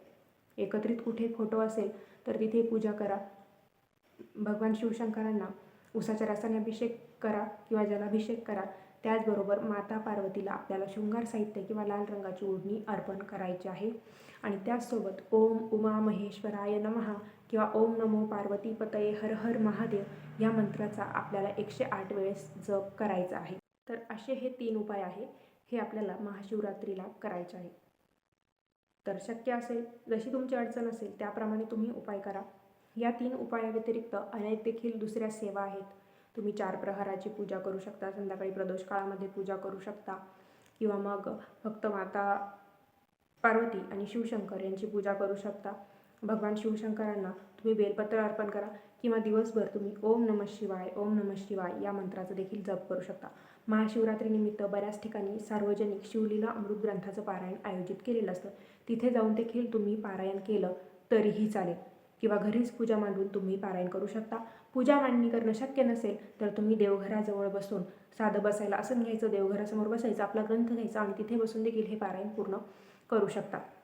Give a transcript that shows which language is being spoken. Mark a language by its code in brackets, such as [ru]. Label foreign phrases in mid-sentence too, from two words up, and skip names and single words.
[mr] एकत्रित कुठे फोटो असेल तर तिथे पूजा करा. भगवान शिवशंकरांना उसाच्या रसाने अभिषेक करा किंवा जलाभिषेक करा. त्याचबरोबर माता पार्वतीला आपल्याला शृंगार साहित्य किंवा लाल रंगाची ओढणी अर्पण करायची आहे. आणि त्याचसोबत [sa] ओम उमा महेश्वराय नमः [mr] किंवा [sa] ओम नमो पार्वती पतये हर हर महादेव [mr] या मंत्राचा आपल्याला 108 वेळेस जप करायचा आहे. तर असे हे 3 उपाय आहे, हे आपल्याला महाशिवरात्रीला करायचे आहे. तर शक्य असेल, जशी तुमची अडचण असेल त्याप्रमाणे तुम्ही उपाय करा. या 3 उपायाव्यतिरिक्त अनेक देखील दुसऱ्या सेवा आहेत. तुम्ही 4 प्रहराची पूजा करू शकता, संध्याकाळी प्रदोष काळामध्ये पूजा करू शकता किंवा मग फक्त माता पार्वती आणि शिवशंकर यांची पूजा करू शकता. भगवान शिवशंकरांना तुम्ही बेलपत्र अर्पण करा किंवा दिवसभर तुम्ही [sa] ओम नमः शिवाय, ओम नमः शिवाय [mr] या मंत्राचा देखील जप करू शकता. महाशिवरात्रीनिमित्त बऱ्याच ठिकाणी सार्वजनिक शिवलीला अमृत ग्रंथाचं पारायण आयोजित केलेलं असतं. तिथे जाऊन देखील तुम्ही पारायण केलं तरीही चालेल किंवा घरीच पूजा मांडून तुम्ही पारायण करू शकता. पूजा मांडणी करणं शक्य नसेल तर तुम्ही देवघराजवळ बसून साधं बसायला आसन घ्यायचं, देवघरासमोर बसायचं, आपला ग्रंथ घ्यायचा आणि तिथे बसून देखील हे पारायण पूर्ण करू शकता.